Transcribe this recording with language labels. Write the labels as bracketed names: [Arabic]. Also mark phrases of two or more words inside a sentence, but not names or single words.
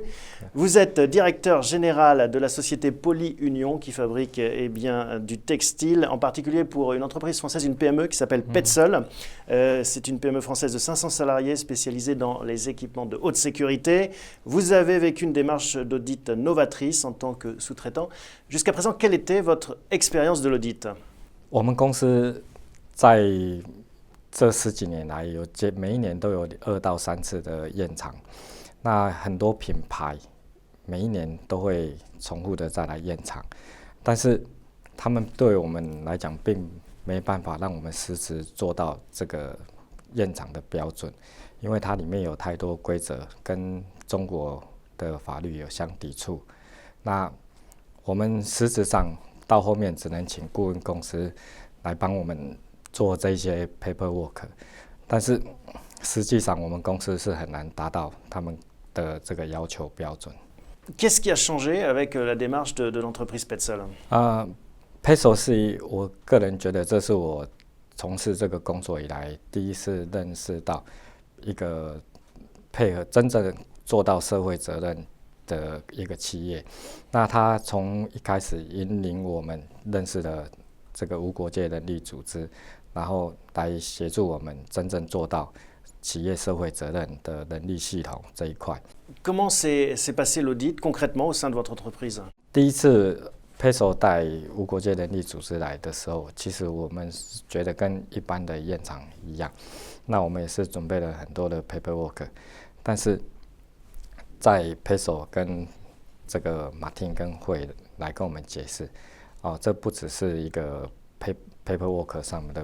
[French] Vous êtes directeur général de la société Poly Union qui fabrique du textile, en particulier pour une entreprise française, une PME qui s'appelle Petzl. C'est une PME française de 500 salariés spécialisée dans les équipements de haute sécurité. Vous avez vécu une démarche d'audit novatrice en tant que sous-traitant. Jusqu'à présent, quelle était votre expérience de l'audit? [Chinese] 我们公司在这10几年来，每一年都有2到3次的验厂。那很多品牌每一年都会重复的再来验厂，但是他们对我们来讲，并没办法让我们实时做到这个验厂的标准，因为它里面有太多规则跟中国的法律有相抵触。那我们实质上到后面只能请顾问公司来帮我们做这些 paperwork， 但是实际上我们公司是很难达到他们的这个要求标准。 [French] Qu'est-ce qui a changé avec la démarche de l'entreprise Petzl? [Chinese] Petzl 是我个人觉得这是我从事这个工作以来第一次认识到一个配合真正做到社会责任的一个企业。那他从一开始引领我们认识了这个无国界人力组织，然后来协助我们真正做到企业社会责任的人力系统这一块。 [French] Comment s'est passé l'audit concrètement au sein de votre entreprise? [Chinese] 第一次 Petzl 带无国界人力组织来的时候，其实我们觉得跟一般的验厂一样，那我们也是准备了很多的 paperwork， 但是在 Petzl 跟这个 Martin 跟会来跟我们解释，这不只是一个 paperwork 上面的